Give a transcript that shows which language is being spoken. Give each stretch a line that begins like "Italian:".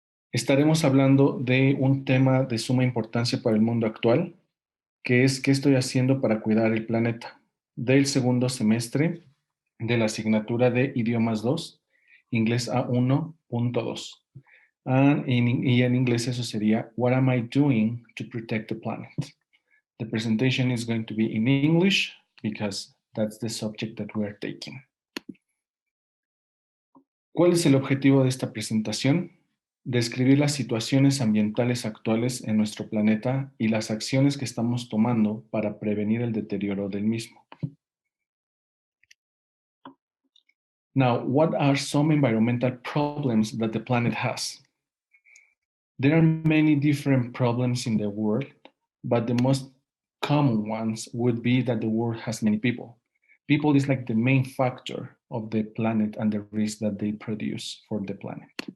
Spanish: Estaremos hablando de un tema de suma importancia para el mundo actual, que es ¿qué estoy haciendo para cuidar el planeta? Del segundo semestre de la asignatura de Idiomas 2, Inglés A1.2. Y en inglés eso sería,
English: What am I doing to protect the planet? The presentation is going to be in English because that's the subject that we are taking.
Spanish: ¿Cuál es el objetivo de esta presentación? Describir las situaciones ambientales actuales en nuestro planeta y las acciones que estamos tomando para prevenir el deterioro del mismo.
English: Now, what are some environmental problems that the planet has? There are many different problems in the world, but the most common ones would be that the world has many people. People is like the main factor of the planet and the risk that they produce for the planet.